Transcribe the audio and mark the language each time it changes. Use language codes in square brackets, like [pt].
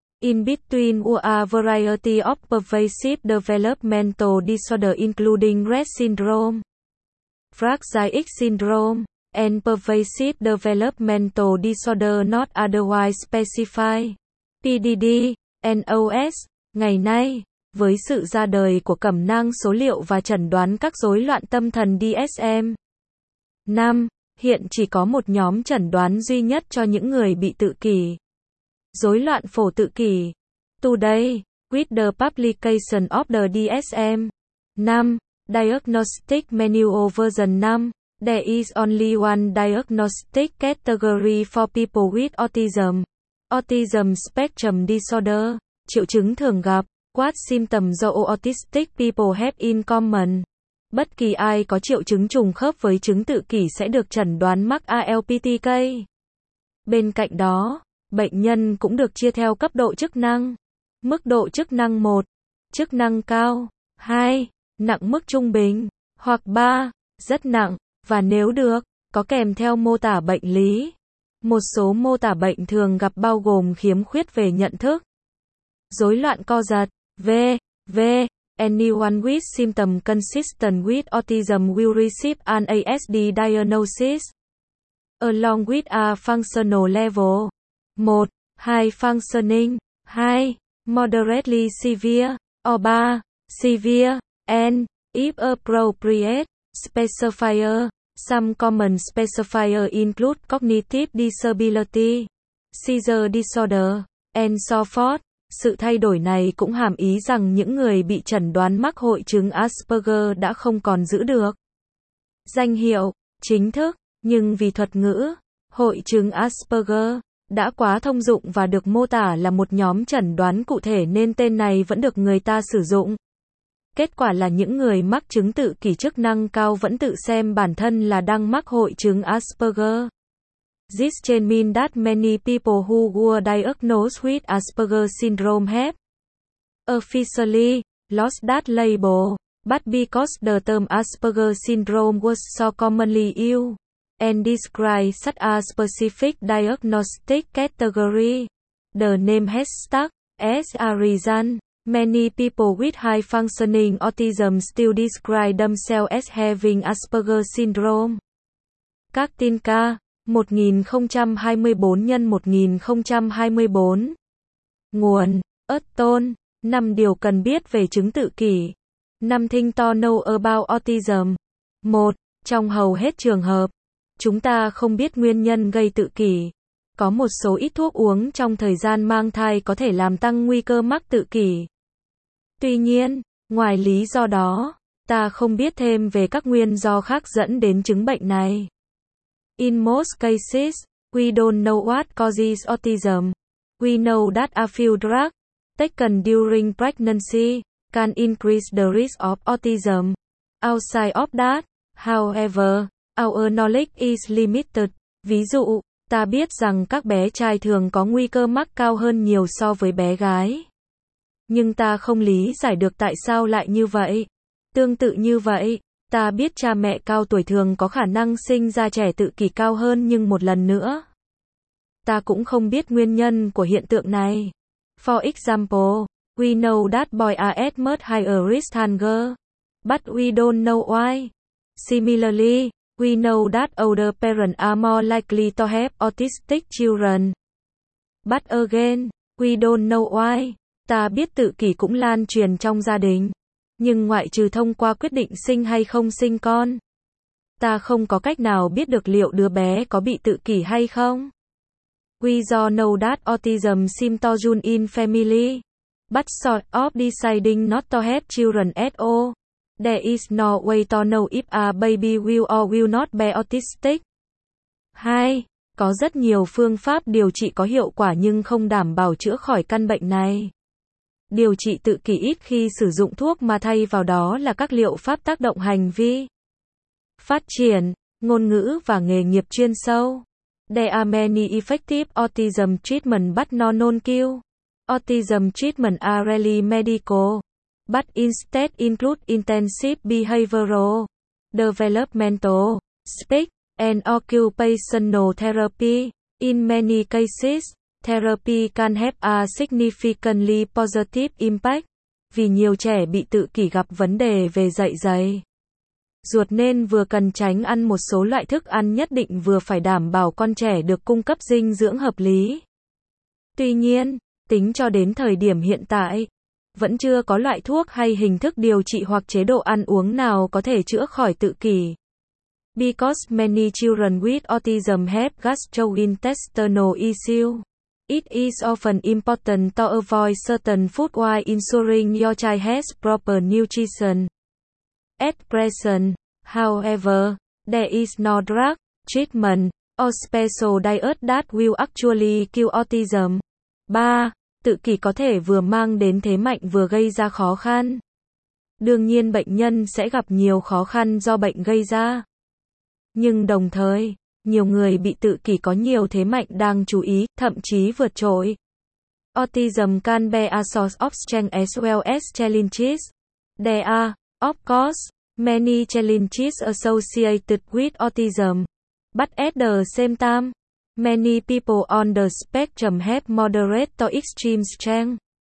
[en] In between were a variety of pervasive developmental disorder including Rett syndrome, fragile X syndrome, and pervasive developmental disorder not otherwise specified, PDD, NOS. [vi] Ngày nay, với sự ra đời của cẩm nang số liệu và chẩn đoán các rối loạn tâm thần DSM-5, hiện chỉ có một nhóm chẩn đoán duy nhất cho những người bị tự kỷ: rối loạn phổ tự kỷ. [en] Today, with the publication of the DSM-5, Diagnostic Manual Version 5, there is only one diagnostic category for people with autism. Autism spectrum disorder, [vi] triệu chứng thường gặp, [en] what symptoms do autistic people have in common. [vi] Bất kỳ ai có triệu chứng trùng khớp với chứng tự kỷ sẽ được chẩn đoán mắc ALPTK. Bên cạnh đó, bệnh nhân cũng được chia theo cấp độ chức năng. Mức độ chức năng 1, chức năng cao, 2, nặng mức trung bình, hoặc 3, rất nặng, và nếu được, có kèm theo mô tả bệnh lý. Một số mô tả bệnh thường gặp bao gồm khiếm khuyết về nhận thức, rối loạn co giật, v.v. [en] Anyone with symptom consistent with autism will receive an ASD diagnosis along with a functional level 1, 2 functioning, 2, moderately severe, or 3, severe, and, if appropriate, specifier. Some common specifier include cognitive disability, seizure disorder, and so forth. [vi] Sự thay đổi này cũng hàm ý rằng những người bị chẩn đoán mắc hội chứng Asperger đã không còn giữ được danh hiệu chính thức, nhưng vì thuật ngữ, hội chứng Asperger đã quá thông dụng và được mô tả là một nhóm chẩn đoán cụ thể nên tên này vẫn được người ta sử dụng. Kết quả là những người mắc chứng tự kỷ chức năng cao vẫn tự xem bản thân là đang mắc hội chứng Asperger. [en] This change means that many people who were diagnosed with Asperger syndrome have officially lost that label, but because the term Asperger syndrome was so commonly used, and described such a specific diagnostic category. The name has stuck. As a reason, many people with high-functioning autism still describe themselves as having Asperger syndrome. Kartinka, 1024x1024. [vi] Nguồn, Aston, 5 điều cần biết về chứng tự kỷ. [en] 5 things to know about autism. 1. [vi] Trong hầu hết trường hợp, chúng ta không biết nguyên nhân gây tự kỷ. Có một số ít thuốc uống trong thời gian mang thai có thể làm tăng nguy cơ mắc tự kỷ. Tuy nhiên, ngoài lý do đó, ta không biết thêm về các nguyên do khác dẫn đến chứng bệnh này. [en] In most cases, we don't know what causes autism. We know that a few drugs taken during pregnancy can increase the risk of autism. Outside of that, however, our knowledge is limited. [vi] Ví dụ, ta biết rằng các bé trai thường có nguy cơ mắc cao hơn nhiều so với bé gái. Nhưng ta không lý giải được tại sao lại như vậy. Tương tự như vậy, ta biết cha mẹ cao tuổi thường có khả năng sinh ra trẻ tự kỷ cao hơn nhưng một lần nữa. Ta cũng không biết nguyên nhân của hiện tượng này. [en] For example, we know that boys are at much higher risk than girls, but we don't know why. Similarly, we know that older parents are more likely to have autistic children. But again, we don't know why. [vi] Ta biết tự kỷ cũng lan truyền trong gia đình. Nhưng ngoại trừ thông qua quyết định sinh hay không sinh con, ta không có cách nào biết được liệu đứa bé có bị tự kỷ hay không. [en] We do know that autism seems to run in family. But short of deciding not to have children at all, there is no way to know if a baby will or will not be autistic. 2. [vi] Có rất nhiều phương pháp điều trị có hiệu quả nhưng không đảm bảo chữa khỏi căn bệnh này. Điều trị tự kỷ ít khi sử dụng thuốc mà thay vào đó là các liệu pháp tác động hành vi, phát triển, ngôn ngữ và nghề nghiệp chuyên sâu. [en] There are many effective autism treatment but no non-cure. Autism treatment are rarely medical, but instead include intensive behavioral, developmental, speech, and occupational therapy. In many cases, therapy can have a significantly positive impact, [vi] vì nhiều trẻ bị tự kỷ gặp vấn đề về dạ dày. Ruột nên vừa cần tránh ăn một số loại thức ăn nhất định vừa phải đảm bảo con trẻ được cung cấp dinh dưỡng hợp lý. Tuy nhiên, tính cho đến thời điểm hiện tại, vẫn chưa có loại thuốc hay hình thức điều trị hoặc chế độ ăn uống nào có thể chữa khỏi tự kỷ. [en] Because many children with autism have gastrointestinal issues, it is often important to avoid certain food while ensuring your child has proper nutrition. At present, however, there is no drug, treatment, or special diet that will actually cure autism. 3. [vi] Tự kỷ có thể vừa mang đến thế mạnh vừa gây ra khó khăn. Đương nhiên bệnh nhân sẽ gặp nhiều khó khăn do bệnh gây ra. Nhưng đồng thời, nhiều người bị tự kỷ có nhiều thế mạnh đang chú ý, thậm chí vượt trội. [en] Autism can be a source of strength as well as challenges. There are, of course, many challenges associated with autism. But at the same time, many people on the spectrum have moderate to extreme strength.